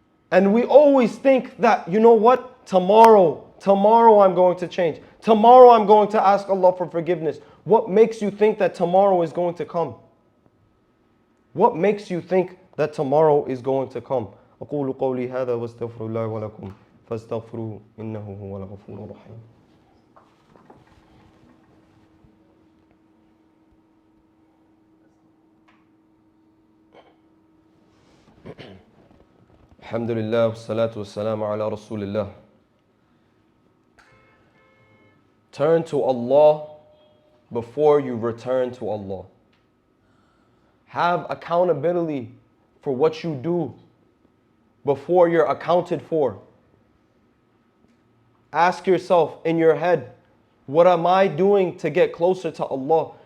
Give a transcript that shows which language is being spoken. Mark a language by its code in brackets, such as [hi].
[en] And we always think that, you know what? Tomorrow I'm going to change. Tomorrow I'm going to ask Allah for forgiveness. What makes you think that tomorrow is going to come? What makes you think that tomorrow is going to come? [ar] أقول قولي هذا واستغفر الله ولكم فاستغفروه إنه هو الغفور الرحيم. الحمد لله والصلاة والسلام على رسول الله. [en] Turn to Allah before you return to Allah. Have accountability for what you do before you're accounted for. Ask yourself in your head, what am I doing to get closer to Allah?